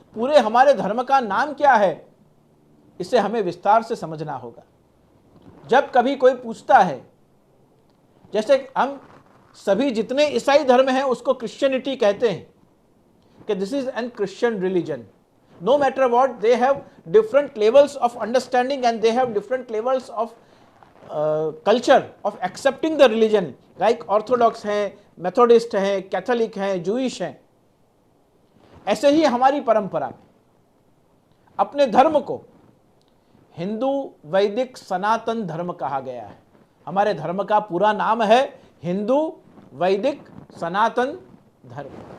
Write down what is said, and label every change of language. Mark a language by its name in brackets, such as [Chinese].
[Hindi] पूरे हमारे धर्म का नाम क्या है, इसे हमें विस्तार से समझना होगा। जब कभी कोई पूछता है, जैसे हम सभी जितने ईसाई धर्म हैं उसको क्रिश्चियनिटी कहते हैं कि [English] This is an Christian religion. No matter what, they have different levels of understanding and they have different levels of culture of accepting the religion. [Hindi] Like Orthodox हैं, Methodist हैं, Catholic हैं, Jewish हैं। ऐसे ही हमारी परंपरा अपने धर्म को हिंदू वैदिक सनातन धर्म कहा गया है। हमारे धर्म का पूरा नाम है हिंदू वैदिक सनातन धर्म।